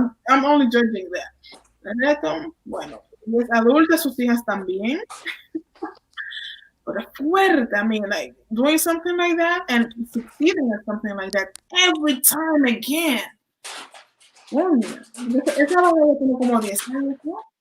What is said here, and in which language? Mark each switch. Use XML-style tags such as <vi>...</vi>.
<en>I'm only judging that.</en> <es>Neto, bueno, es adulta, sus hijas también. Pero es fuerte.</es> <en>I mean, like, doing something like that and succeeding at something like that every time again.</en> <es>Bueno, esa bebé tiene como 10 años, ¿no?</es>